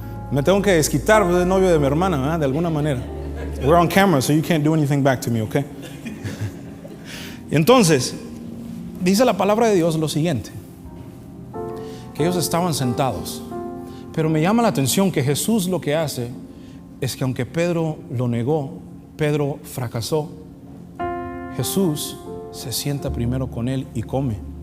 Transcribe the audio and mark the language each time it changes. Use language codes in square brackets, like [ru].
[es] Me tengo que desquitar, pues es novio de mi hermana, ¿verdad? De alguna manera. [en] We're on camera, so you can't do anything back to me, okay? [es] Y entonces, dice la palabra de Dios lo siguiente: que ellos estaban sentados. Pero me llama la atención que Jesús lo que hace es que, aunque Pedro lo negó, Pedro fracasó, Jesús se sienta primero con él y come.